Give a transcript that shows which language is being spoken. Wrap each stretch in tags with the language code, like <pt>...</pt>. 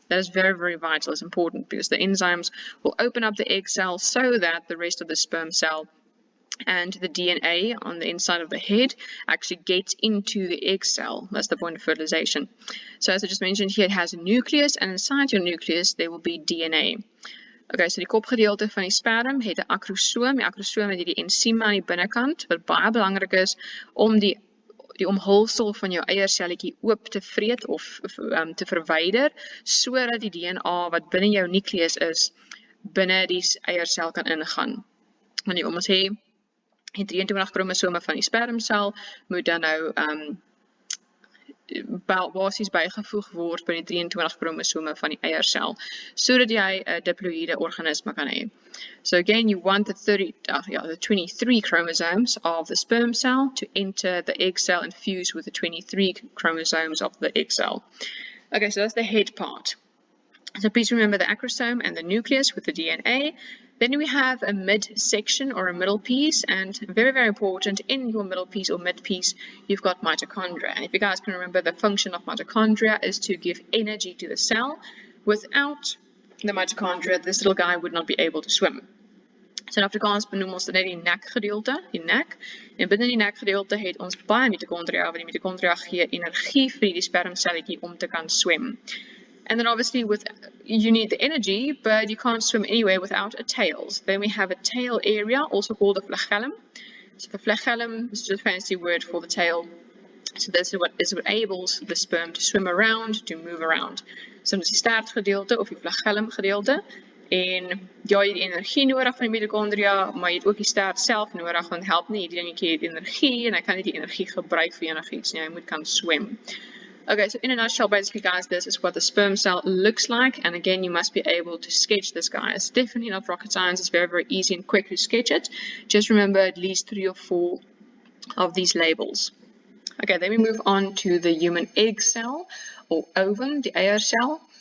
<en>That is very, very vital. It's important because the enzymes will open up the egg cell so that the rest of the sperm cell and the DNA on the inside of the head actually gets into the egg cell. That's the point of fertilization. So as I just mentioned here, it has a nucleus, and inside your nucleus there will be DNA.</en> <af>Okay, so die kopgedeelte van die sperm het 'n akrosoom. Die akrosoom het hierdie ensiem aan die binnekant wat baie belangrik is om die omhulsel van jou eierselletjie oop te vreet of te verwyder, sodat die DNA wat binne jou nukleus is, binne die eiersel kan ingaan. Want jy ons sê, die 23 kromosome van die spermsel moet dan nou basies bygevoeg word by die 23 kromosome van die eiersel, sodat jy 'n diploïde organisme kan hê.</af> <en>So again, you want the 23 chromosomes of the sperm cell to enter the egg cell and fuse with the 23 chromosomes of the egg cell. Okay, so that's the head part. So please remember the acrosome and the nucleus with the DNA. Then we have a midsection or a middle piece, and very, very important, in your middle piece or mid piece, you've got mitochondria. And if you guys can remember, the function of mitochondria is to give energy to the cell. Without the mitochondria, this little guy would not be able to swim.</en> <af>So in Afrikaans benoem ons dit net die nekgedeelte, die nek. En binne die nekgedeelte het ons baie mitochondria, want die mitochondria gee energie vir die spermselletjie om te kan swem.</af> <en>And then obviously you need the energy, but you can't swim anyway without a tail. So then we have a tail area, also called a flagellum. So the flagellum is just a fancy word for the tail. So this is what enables the sperm to swim around, to move around.</en> <af>So dit is die staartgedeelte of die flagellum gedeelte. En ja, jy het energie nodig van die mitochondria, maar jy het ook die staart self nodig, want help nie, die dingetjie het energie en hy kan nie die energie gebruik vir enigiets nie, hy moet kan swem.</af> <en>Okay, so in a nutshell, basically, guys, this is what the sperm cell looks like. And again, you must be able to sketch this, guy. It's definitely not rocket science. It's very, very easy and quick to sketch it. Just remember at least 3 or 4 of these labels. Okay, then we move on to the human egg cell or ovum, the egg cell.</en>